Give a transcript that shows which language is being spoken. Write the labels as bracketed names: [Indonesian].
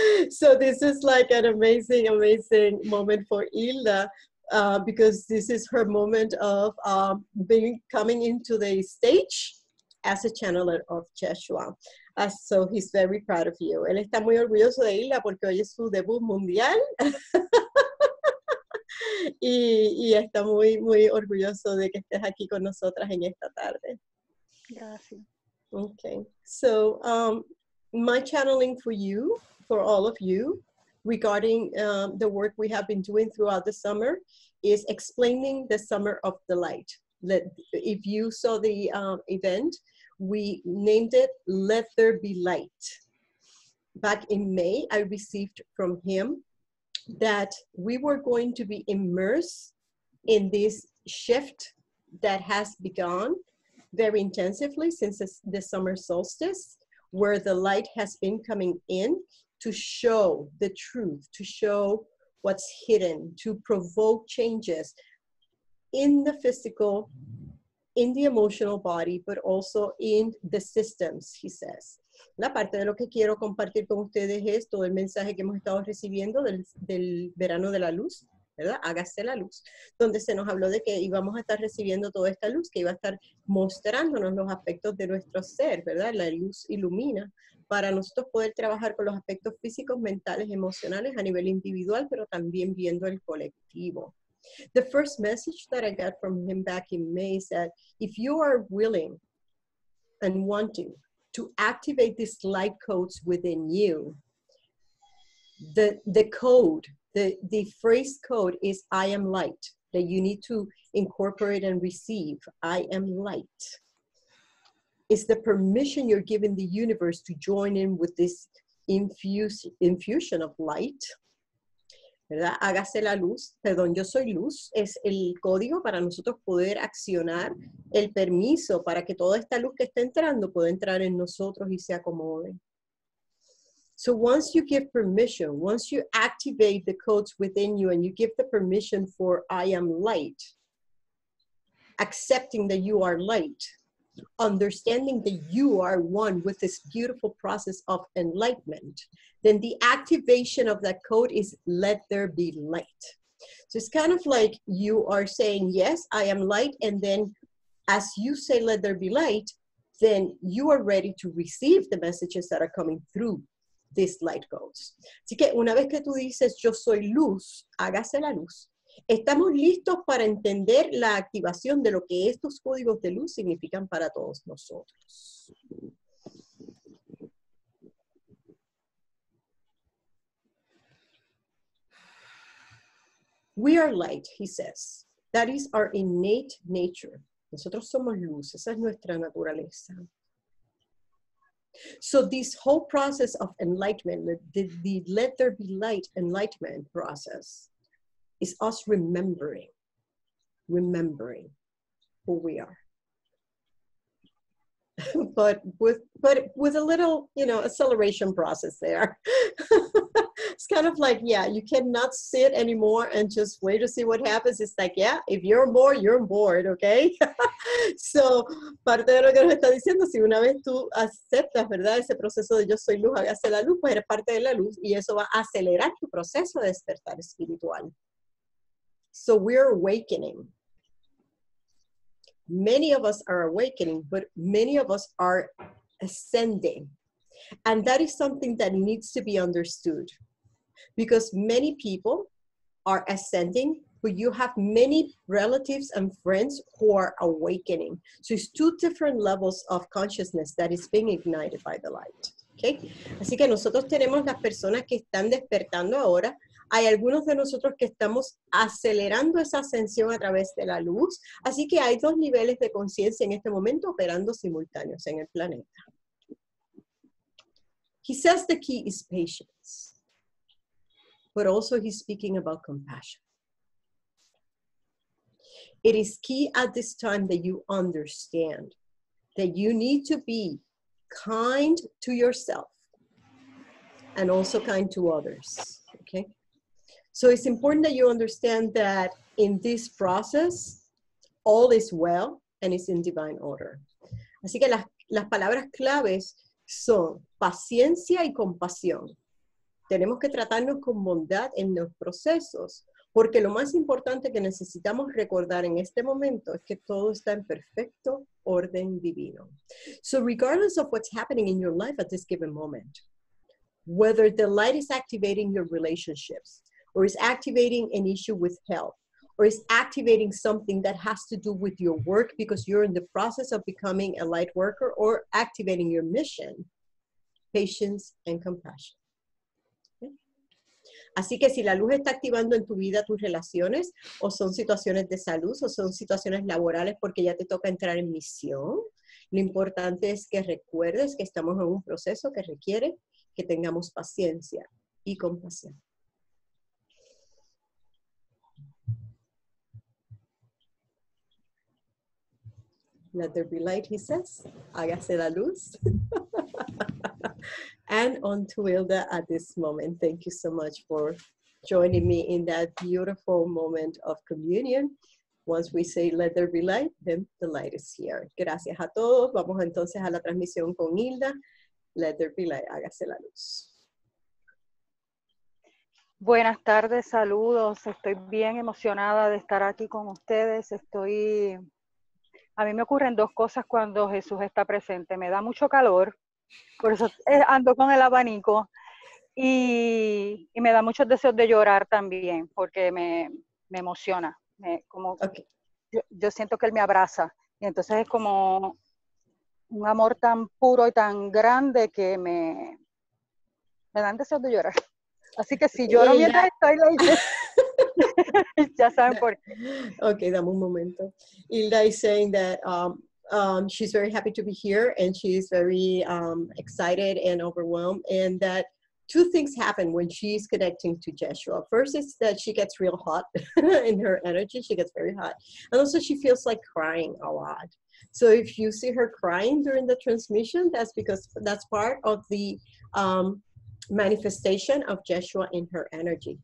[English] So this is like an amazing moment for Hilda, because this is her moment of coming into the stage as a channeler of Yeshua. So he's very proud of you. [Spanish] Él está muy orgulloso de Hilda porque hoy es su debut mundial. y está muy orgulloso de que estés aquí con nosotras en esta tarde. Gracias. [English] Okay, so my channeling for you, for all of you, regarding the work we have been doing throughout the summer is explaining the Summer of the Light. If you saw the event, we named it Let There Be Light. Back in May, I received from him that we were going to be immersed in this shift that has begun very intensively since the summer solstice, where the light has been coming in to show the truth, to show what's hidden, to provoke changes in the physical, in the emotional body, but also in the systems, he says. [Spanish] La parte de lo que quiero compartir con ustedes es todo el mensaje que hemos estado recibiendo del verano de la luz, ¿verdad? Hágase la luz, donde se nos habló de que íbamos a estar recibiendo toda esta luz, que iba a estar mostrándonos los aspectos de nuestro ser, ¿verdad? La luz ilumina para nosotros poder trabajar con los aspectos físicos, mentales, emocionales a nivel individual, pero también viendo el colectivo. [English] The first message that I got from him back in May is that if you are willing and wanting to activate these light codes within you, the code, the phrase code is I am light, that you need to incorporate and receive. I am light. It's the permission you're giving the universe to join in with this infusion of light. [Spanish] ¿Verdad? Hágase la luz, perdón, yo soy luz, es el código para nosotros poder accionar el permiso para que toda esta luz que está entrando pueda entrar en nosotros y se acomode. [English] So once you give permission, once you activate the codes within you and you give the permission for I am light, accepting that you are light, understanding that you are one with this beautiful process of enlightenment, then the activation of that code is let there be light. So it's kind of like you are saying, yes, I am light. And then as you say, let there be light, then you are ready to receive the messages that are coming through these light codes. [Spanish] Así que una vez que tú dices, yo soy luz, hágase la luz, estamos listos para entender la activación de lo que estos códigos de luz significan para todos nosotros. [English] We are light, he says. That is our innate nature. [Spanish] Nosotros somos luz, esa es nuestra naturaleza. [English] So this whole process of enlightenment, the let there be light enlightenment process, is us remembering who we are. but with a little, acceleration process there. It's kind of like, yeah, you cannot sit anymore and just wait to see what happens. It's like, yeah, if you're bored, you're bored, okay? [Spanish] So, parte de lo que nos está diciendo, si una vez tú aceptas, ¿verdad? Ese proceso de yo soy luz, hágase la luz, pues eres parte de la luz y eso va a acelerar tu proceso de despertar espiritual. [English] So we're awakening. Many of us are awakening, but many of us are ascending. And that is something that needs to be understood because many people are ascending, but you have many relatives and friends who are awakening. So it's two different levels of consciousness that is being ignited by the light. Okay? [Spanish] Así que nosotros tenemos las personas que están despertando ahora. hay algunos de nosotros que estamos acelerando esa ascensión a través de la luz, así que hay dos niveles de conciencia en este momento operando simultáneos en el planeta. [English] He says the key is patience, but also he's speaking about compassion. It is key at this time that you understand that you need to be kind to yourself and also kind to others, okay? So it's important that you understand that in this process, all is well and it's in divine order. [Spanish] Así que las palabras claves son paciencia y compasión. Tenemos que tratarnos con bondad en los procesos, porque lo más importante que necesitamos recordar en este momento es que todo está en perfecto orden divino. [English] So regardless of what's happening in your life at this given moment, whether the light is activating your relationships, or is activating an issue with health, or is activating something that has to do with your work because you're in the process of becoming a light worker, or activating your mission, patience and compassion. Okay? [Spanish] Así que si la luz está activando en tu vida tus relaciones, o son situaciones de salud, o son situaciones laborales porque ya te toca entrar en misión, lo importante es que recuerdes que estamos en un proceso que requiere que tengamos paciencia y compasión. [English] Let there be light, he says. [Spanish] Hágase la luz. [English] And on to Hilda at this moment. Thank you so much for joining me in that beautiful moment of communion. Once we say let there be light, then the light is here. [Spanish] Gracias a todos. Vamos entonces a la transmisión con Hilda. [English] Let there be light. [Spanish] Hágase la luz. Buenas tardes, saludos. Estoy bien emocionada de estar aquí con ustedes. A mí me ocurren dos cosas cuando Jesús está presente. Me da mucho calor, por eso ando con el abanico, y me da muchos deseos de llorar también, porque me emociona. Okay. Yo siento que Él me abraza, y entonces es como un amor tan puro y tan grande que me dan deseos de llorar. Así que si lloro mientras estoy leyendo, ya saben por qué. Okay, dame un momento. [English] Hilda is saying that she's very happy to be here, and she's very excited and overwhelmed, and that two things happen when she's connecting to Yeshua. First is that she gets real hot in her energy. She gets very hot. And also she feels like crying a lot. So if you see her crying during the transmission, that's because that's part of the manifestation of Yeshua in her energy.